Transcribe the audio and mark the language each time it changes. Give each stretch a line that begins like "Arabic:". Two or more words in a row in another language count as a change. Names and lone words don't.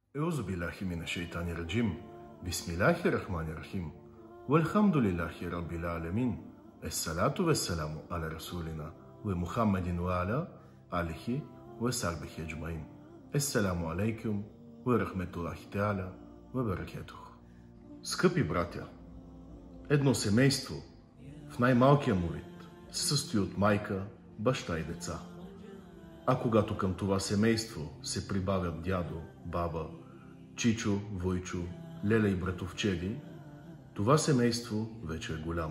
Arabic: أعوذ بالله من الشيطان الرجيم بسم الله الرحمن الرحيم والحمد لله رب العالمين الصلاة والسلام على رسولنا ومحمد وعلى آله وصحبه أجمعين. السلام عليكم ورحمة الله تعالى وبركاته.
Bulgarian: Скъпи братя, едно семейство в най-малкия му вид се състои от майка, баща и деца. А когато към това семейство се прибавят дядо, баба, чичо, войчо, леля и братовчеди, това семейство вече е голямо.